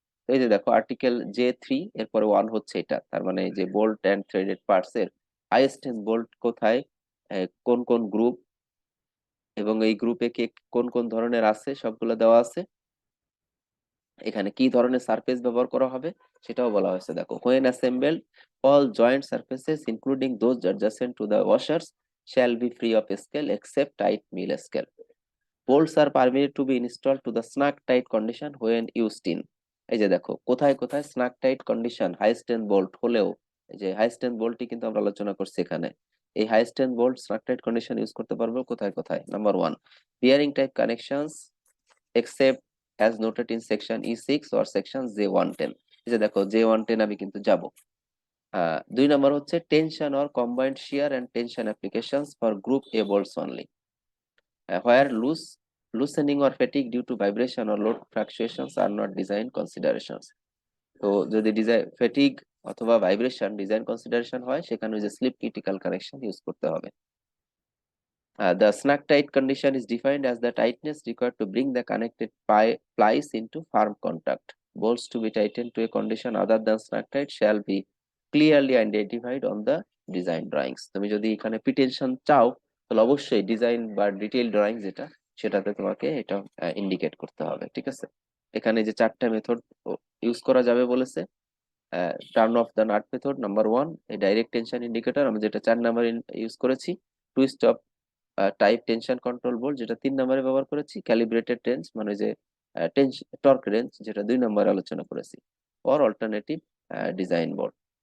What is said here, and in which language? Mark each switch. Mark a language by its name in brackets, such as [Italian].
[Bangla] তো এই যে দেখো আর্টিকেল J3 এরপরে 1 হচ্ছে এটা, তার মানে এই যে বোল্ট এন্ড থ্রেডেড পার্টস এর হাইয়েস্ট বোল্ট কোথায়, কোন কোন গ্রুপ, এবং এই গ্রুপে কে কোন কোন ধরনের আছে সবগুলো দেওয়া আছে। এখানে কি ধরনের সারফেস ব্যবহার করা হবে সেটাও বলা হয়েছে। দেখো, [English] when assembled all joint surfaces including those adjacent to the washers shall be free of scale except tight mill scale. Bolts are permitted to be installed to the snug tight condition when used in, [Bangla] এই যে দেখো কোথায় কোথায় স্নাগ tight condition high strength bolt হলেও, এই যে high strength বোল্টটি কিন্তু আমরা আলোচনা করছি এখানে। এই high strength bolt স্নাগ tight condition use করতে পারবো কোথায় কোথায়। [English] Number 1, bearing type connections except as noted in section E6 or section J110। [Bangla] এই যে দেখো J110 আমি কিন্তু যাব। 2 নম্বর হচ্ছে [English] Tension or combined shear and tension applications for group A bolts only, where loosening or fatigue due to vibration or load fluctuations are not design considerations। [Bangla] তো যদি design fatigue অথবা ভাইব্রেশন ডিজাইন কনসিডারেশন হয় সেখানে ওই যে slip critical connection use করতে হবে। [English] The snug tight condition is defined as the tightness required to bring the connected plies into firm contact. Bolts to be tightened to a condition other than snug tight shall be clearly identified on the design drawings. [Bangla] তুমি যদি এখানে প্রিটেনশন চাও তাহলে অবশ্যই design বা detail drawing যেটা সেটাতে তোমাকে এটা ইন্ডিকেট করতে হবে, ঠিক আছে? এখানে যে চারটা মেথড ইউজ করা যাবে বলেছে, turn off the nut method number 1, এই ডাইরেক্ট টেনশন ইন্ডিকেটর আমরা যেটা 4 নাম্বার ইউজ করেছি, twist of type tension control bolt যেটা 3 নম্বরে ব্যবহার করেছি, ক্যালিব্রেটেড টেন্স মানে যে টর্ক রেঞ্জ যেটা 2 নম্বরে আলোচনা করেছি, অর অল্টারনেটিভ ডিজাইন বোর্ড।